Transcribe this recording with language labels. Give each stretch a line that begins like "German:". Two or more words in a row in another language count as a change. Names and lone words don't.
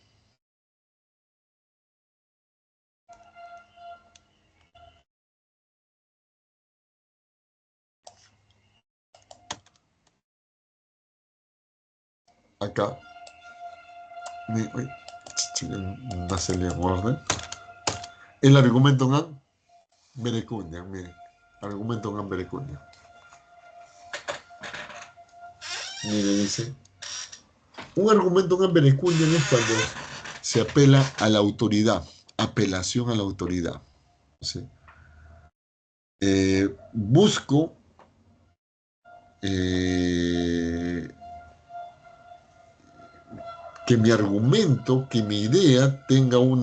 Spanish: Acá, uy, no se le orden. El argumento
Latin: non verecundia,
Spanish: miren, argumento
Latin: non verecundia.
Spanish: Mire, dice, un argumento
Latin: non verecundia
Spanish: es cuando se apela a la autoridad, apelación a la autoridad. ¿Sí? Busco que mi argumento, que mi idea tenga